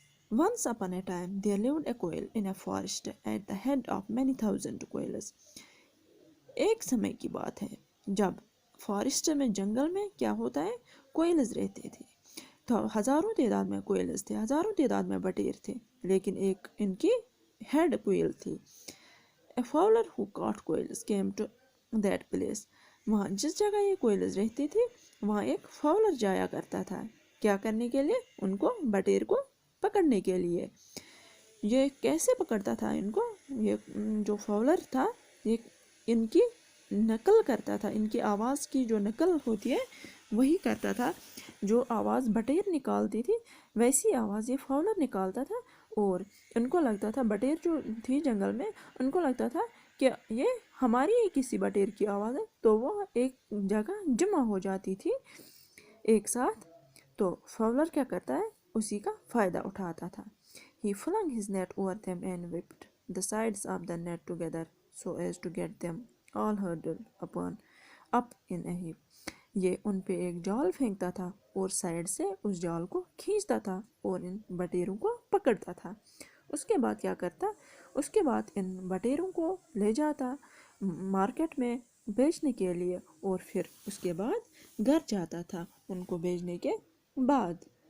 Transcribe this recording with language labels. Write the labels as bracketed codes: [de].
[en] Once upon a time there lived a quail in a forest at the head of many thousand quails. [ur] ایک سمے کی بات ہے جب فارسٹ میں، جنگل میں کیا ہوتا ہے، کوئلز رہتے تھے. تو ہزاروں تعداد میں کوئلز تھے، ہزاروں تعداد میں بٹیر تھے، لیکن ایک ان کی ہیڈ کوئل تھی. [en] A fowler who caught quails came to that place. [ur] وہاں جس جگہ یہ کوئلز رہتی تھی وہاں ایک فاولر جایا کرتا تھا. کیا کرنے کے لیے؟ ان کو، بٹیر کو پکڑنے کے لیے. یہ کیسے پکڑتا تھا ان کو؟ یہ جو فاولر تھا یہ ان کی نقل کرتا تھا، ان کی آواز کی جو نقل ہوتی ہے وہی کرتا تھا. جو آواز بٹیر نکالتی تھی ویسی آواز یہ فاولر نکالتا تھا، اور ان کو لگتا تھا، بٹیر جو تھی جنگل میں، ان کو لگتا تھا کہ یہ ہماری ہی کسی بٹیر کی آواز ہے، تو وہ ایک جگہ جمع ہو جاتی تھی ایک ساتھ. تو فاولر کیا کرتا ہے؟ اسی کا فائدہ اٹھاتا تھا. [en] He flung his net over them and whipped the sides of the net together so as to get them all huddled up in a heap. [ur] یہ ان پہ ایک جال پھینکتا تھا اور سائڈ سے اس جال کو کھینچتا تھا اور ان بٹیروں کو پکڑتا تھا. اس کے بعد کیا کرتا؟ اس کے بعد ان بٹیروں کو لے جاتا مارکیٹ میں بیچنے کے لیے، اور پھر اس کے بعد گھر جاتا تھا ان کو بیچنے کے بعد.